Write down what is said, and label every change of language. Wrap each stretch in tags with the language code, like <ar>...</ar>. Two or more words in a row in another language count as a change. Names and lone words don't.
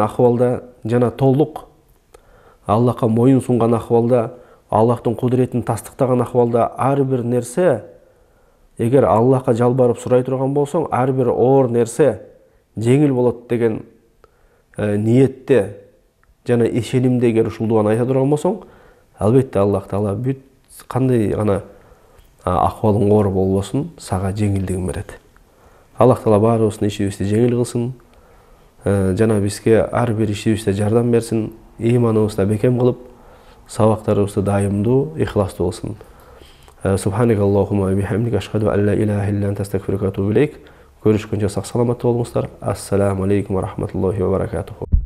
<ky>акыбалда жана толук Аллахка моюн сунган акыбалда, Аллахтын кудуретин тастыктаган акыбалда ар бир нерсе, эгер Аллахка жалбарып сурай турган болсоң, ар бир оор нерсе жеңил болот деген ниетте жана ишенимде эгер ушул дуаны айта турган болсоң, албетте Аллах Таала бүт кандай гана акыбалың оор болбосун, сага жеңилдигин берет. Аллах Таала баарыбыздын ишибизди жеңил кылсын, жана бизге ар бир ишибизде жардам берсин, иманыбызды бекем кылып, сабактарыбызды дайымдуу, ихластуу кылсын.</ky> <ar>سبحانك اللهم وبحمدك، أشهد أن لا إله إلا أنت، أستغفرك وأتوب إليك.</ar> <ky>Көрүшкөнчө сак саламатта болуңуздар.</ky> <ar>السلام عليكم ورحمة الله وبركاته.</ar>